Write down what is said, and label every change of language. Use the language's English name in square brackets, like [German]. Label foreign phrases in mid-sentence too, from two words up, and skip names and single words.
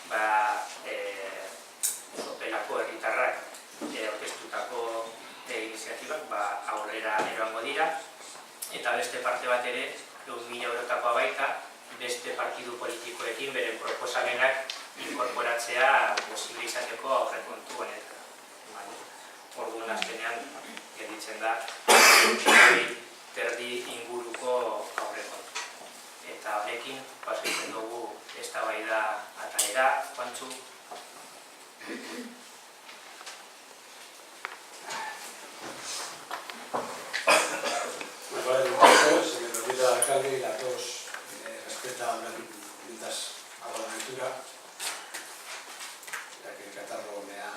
[Basque] Sopelako herritarrak aurkeztutako iniziatibak aurrera eroango dira, eta beste parte bat ere 100.000 eurotakoa baita, beste partidu politikoekin beren proposamenak inkorporatzea posible izateko aurrekontu honetan. Orduan azkenean gelditzen da 1.000 inguruko aurrekontu. Eta honekin pasatzen dugu eztabaida atalera, Juantxu. [Spanish] Se me olvida al alcalde y la tos respeta mientras hago la lectura, ya que el catarro me ha...